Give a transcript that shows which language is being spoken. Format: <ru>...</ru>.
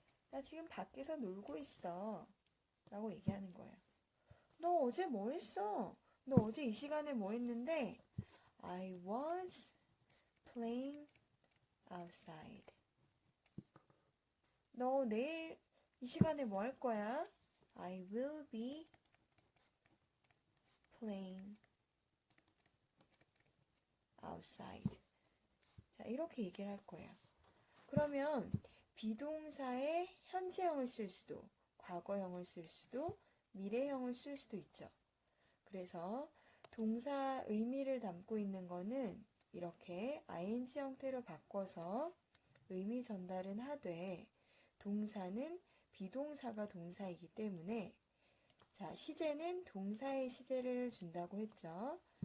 <ko>나 지금 밖에서 놀고 있어. 라고 얘기하는 거예요. 너 어제 뭐 했어? 너 어제 이 시간에 뭐 했는데?</ko> <en>I was playing outside.</en> <ko>너 내일 이 시간에 뭐 할 거야?</ko> <en>I will be playing outside.</en> <ko>자, 이렇게 얘기를 할 거예요. 그러면 비동사의 현재형을 쓸 수도, 과거형을 쓸 수도, 미래형을 쓸 수도 있죠. 그래서 동사 의미를 담고 있는 거는 이렇게 ing 형태로 바꿔서 의미 전달은 하되 동사는 비동사가 동사이기 때문에 자, 시제는 동사의 시제를 준다고 했죠.</ko>